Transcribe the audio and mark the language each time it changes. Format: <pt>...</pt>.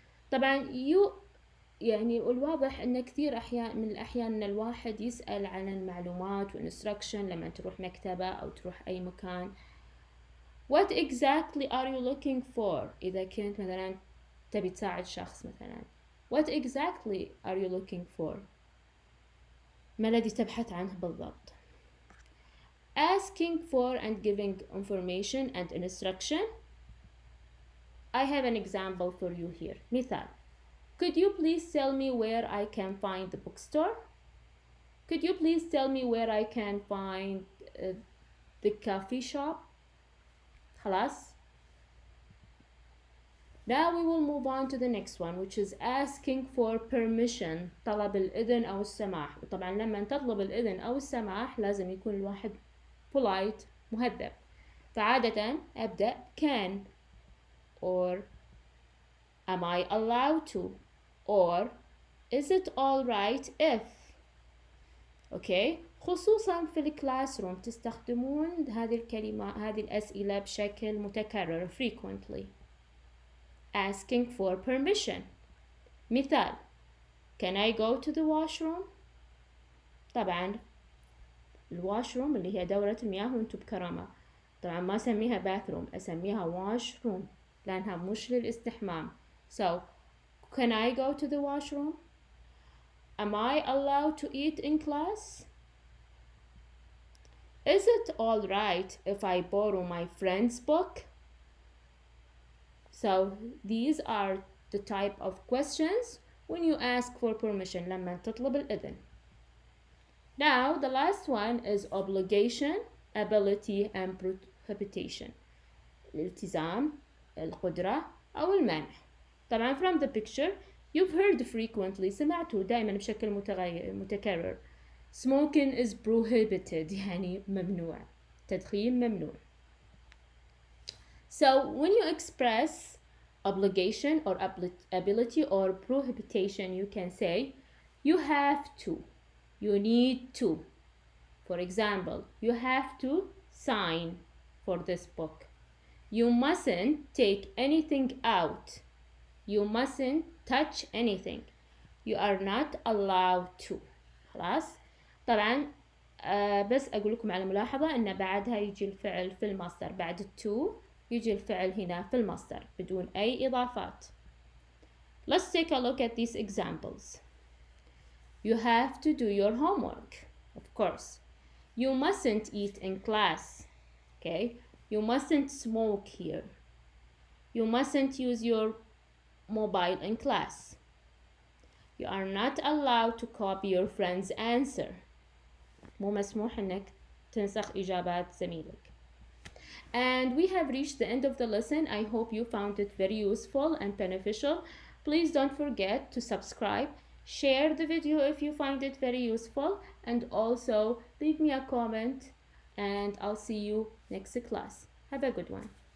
<ar>طبعا يعني الواضح ان كثير من الاحيان ان الواحد يسأل عن المعلومات والانستراكشن لما تروح مكتبة او تروح اي مكان.</ar> <en>What exactly are you looking for؟</en> <ar>اذا كنت مثلا تبي تساعد شخص مثلا.</ar> <en>What exactly are you looking for؟</en> <ar>ما الذي تبحث عنه بالضبط؟</ar> <en>Asking for and giving information and instruction. I have an example for you here.</en> <ar>مثال.</ar> <en>Could you please tell me where I can find the bookstore? Could you please tell me where I can find the coffee shop?</en> <ar>خلاص.</ar> <en>Now we will move on to the next one which is asking for permission.</en> <ar>طلب الإذن أو السماح. وطبعا لما تطلب الإذن أو السماح لازم يكون الواحد polite مهذب. فعادة أبدأ</ar> <en>can or am I allowed to or is it all right if. okay.</en> <ar>خصوصا في الكلاس روم تستخدمون هذه الكلمة هذه الأسئلة بشكل متكرر frequently.</ar> <en>Asking for permission. مثال. Can I go to the washroom?</en> <ar>طبعا الواشروم اللي هي دورة المياه وانتم بكرامة. طبعا ما أسميها bathroom أسميها washroom لأنها مش للاستحمام.</ar> <en>So can I go to the washroom? Am I allowed to eat in class? Is it all right if I borrow my friend's book? So these are the type of questions when you ask for permission</en> <ar>لما تطلب الإذن.</ar> <en>Now the last one is obligation, ability and prohibition.</en> <ar>الالتزام, القدرة أو المنع. طبعا</ar> <en>from the picture you've heard frequently</en> <ar>سمعته دائما بشكل متكرر.</ar> <en>Smoking is prohibited</en> <ar>يعني ممنوع. تدخين ممنوع.</ar> <en>So when you express obligation or ability or prohibition you can say you have to. You need to. For example, you have to sign for this book. You mustn't take anything out. You mustn't touch anything. You are not allowed to.</en> <ar>خلاص. طبعا بس أقول لكم على ملاحظة إن بعدها يجي الفعل في المصدر، بعد to يجي الفعل هنا في المصدر بدون أي إضافات.</ar> <en>Let's take a look at these examples. You have to do your homework, of course. You mustn't eat in class, okay? You mustn't smoke here. You mustn't use your mobile in class. You are not allowed to copy your friend's answer.</en> <ar>مو مسموح إنك تنسخ إجابات زميلك.</ar> <en>And we have reached the end of the lesson. I hope you found it very useful and beneficial. Please don't forget to subscribe, share the video if you find it very useful, and also leave me a comment, and I'll see you next class. Have a good one.</en>